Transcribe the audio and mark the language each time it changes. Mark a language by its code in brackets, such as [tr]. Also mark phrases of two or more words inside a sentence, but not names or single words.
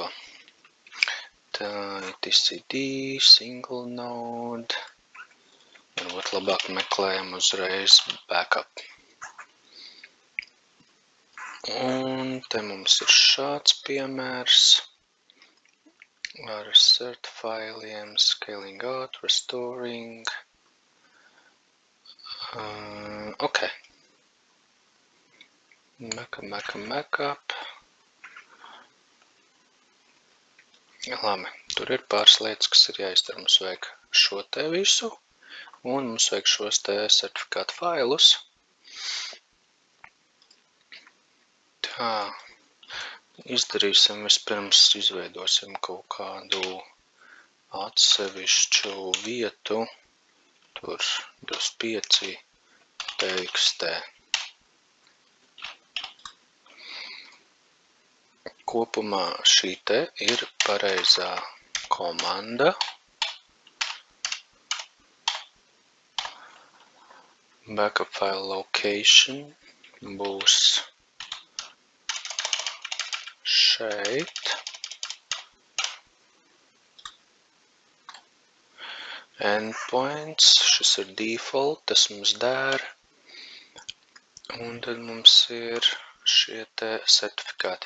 [lv] Tā etcd, [en] single node, [lv] varbūt labāk meklējam uzreiz backup. Un te mums ir šāds piemērs ar cert failiem, [en] scaling out, restoring. [lv] Ok. Backup. Labi, tur ir pāris lietas, kas ir jāizdara. Mums vajag šo te visu, un mums vajag šos te certifikātu failus. Tā, izdarīsim vispirms, izveidosim kaut kādu atsevišķu vietu, tur 25 txt. Kopumā šī te ir pareizā komanda. [en] Backup file location [lv] būs šeit. Endpoints, šis ir default, tas mums der. Un tad mums ir šie te certifikāti.